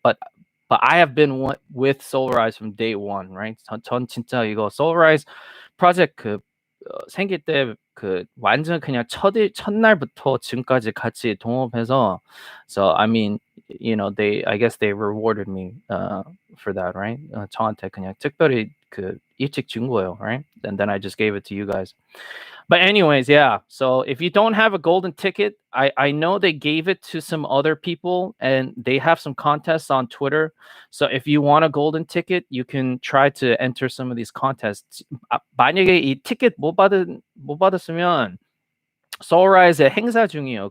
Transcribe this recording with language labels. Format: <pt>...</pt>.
<en>But I have been with Soulrise from day one, right?</en> <ko>전 진짜 이거 Soulrise 프로젝트 생길 때 완전 그냥 첫날부터 지금까지 같이 동업해서,</ko> <en>so I mean, you know, I guess they rewarded me for that, right?</en> <ko>저한테 그냥 특별히 일찍 준 거예요, right?</ko> <en>And then I just gave it to you guys. But anyways, yeah. So if you don't have a golden ticket, I know they gave it to some other people, and they have some contests on Twitter. So if you want a golden ticket, you can try to enter some of these contests.</en> <ko>만약에 이 티켓 못 받았으면 Soulrise의 행사 중이에요.</ko>